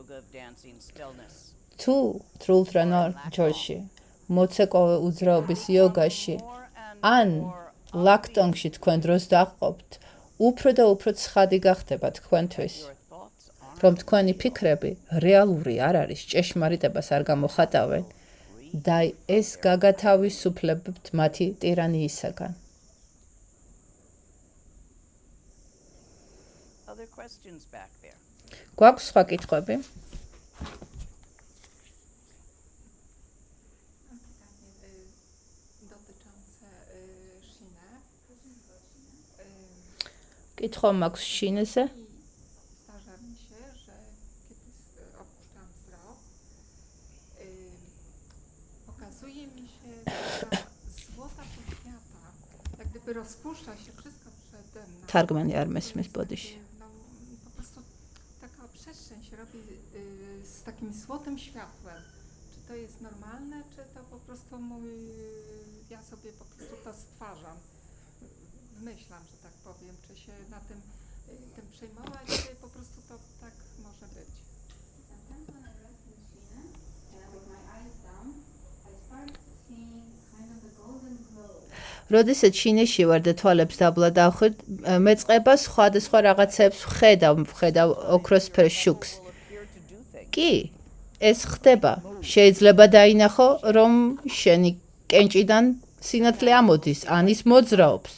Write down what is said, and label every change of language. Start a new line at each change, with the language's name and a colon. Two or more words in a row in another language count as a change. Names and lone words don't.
Georgian: თუ თრულთრანარ ჯოში, მოცეკვავე უძრაობის იოგაში, ან ლაქტონგში თქვენ დროს დაჰყოფთ, უფრო და უფრო ცხადი გახდება თქვენთვის, რომ თქვენი ფიქრები რეალური არ არის, ჭეშმარიტებას არ გამოხატავენ და ეს გაგათავისუფლებთ მათი ტირანიისაგან. გვაქვს სხვა კითხვები?
Polish: Kto masz szynę? Zdarza mi się, że kiedy opuszczam wzrok, pokazuje mi się taka złota jakby rozpuszcza się wszystko przede mną. თარგმანი არ მესმის ბოდიში. No, po prostu taka przestrzeń się robi z takim złotym światłem. Czy to jest normalne, czy to po prostu ja sobie po prostu to stwarzam. Wymyślam, że tak powiem, czy się na tym przejmować, czy po prostu to tak może być.
English: Sometimes when I rest in China, with my eyes down, I start seeing kind of the golden glow.
Georgian: როდესაც ჩინეთში ვარ და თვალებს დაბლა დავხვით, მეწყება სხვადასხვა რაღაცებს ვხედავ ოქროსფერ შუქს. კი, ეს ხდება. შეიძლება დაინახო, რომ შენი კენჭიდან სინათლე ამოდის, ან ის მოძრაობს.